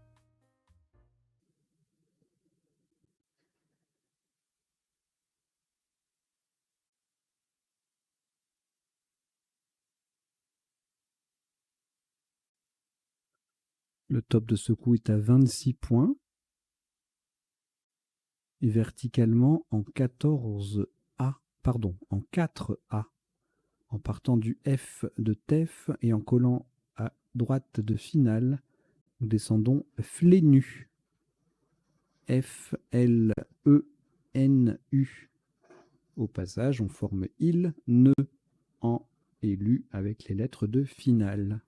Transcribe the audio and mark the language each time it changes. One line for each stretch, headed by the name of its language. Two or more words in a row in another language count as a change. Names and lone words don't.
French: Le top de ce coup est à 26 points. Et verticalement en 14A, pardon, en 4A. En partant du F de TEF et en collant à droite de finale, nous descendons Flénu. F-L-E-N-U. Au passage, on forme il, ne, en et lu avec les lettres de finale.